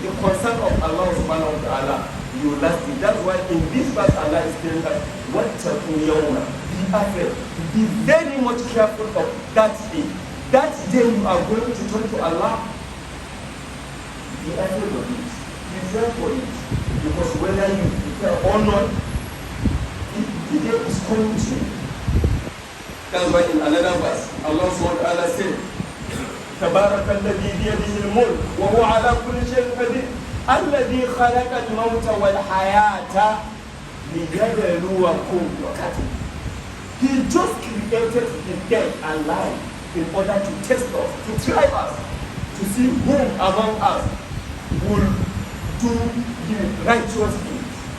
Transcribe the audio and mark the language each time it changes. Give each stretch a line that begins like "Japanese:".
English: The concern of Allah subhanahu wa ta'ala, you last it. That's why in this verse Allah is telling us,
Arabic: وَاتَّقُوا يَوْمًا.
English: Be afraid. Be very much careful of that day. That day you are going to turn to Allah. Be afraid of it. Prepare for it. Because whether you prepare or not, the day is coming to you. That's why in another verse, Allah subhanahu wa ta'ala said,
Arabic: تبارك الذي بيده الملك وهو على كل شيء قدير الذي خلق الموت والحياة ليبلوكم.
English: He just created the dead and life in order to test us, to try us, to see who among us will do the righteous things.